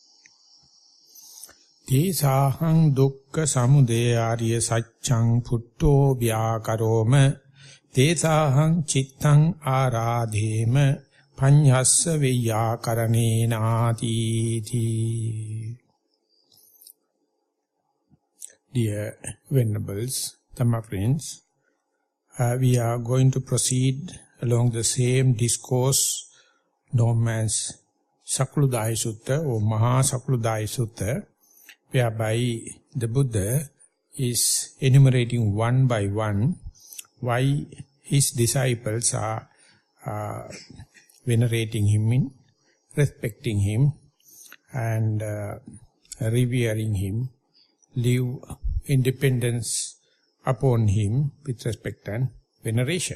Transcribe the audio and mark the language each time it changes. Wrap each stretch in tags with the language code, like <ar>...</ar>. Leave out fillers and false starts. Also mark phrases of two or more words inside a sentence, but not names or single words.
<pi>Tesahang dukkha samudaya arya saccang putto vyakaroma. Tesahang cittang aradhema panyassa veyakaranenāti.</pi> <en>Dear Venerables, Dhamma friends, we are going to proceed along the same discourse known as Sakuludaayi Sutta or Maha Sakuludaayi Sutta, whereby the Buddha is enumerating one by one why his disciples are venerating him, respecting him, and revering him, live independence upon him with respect and veneration.</en>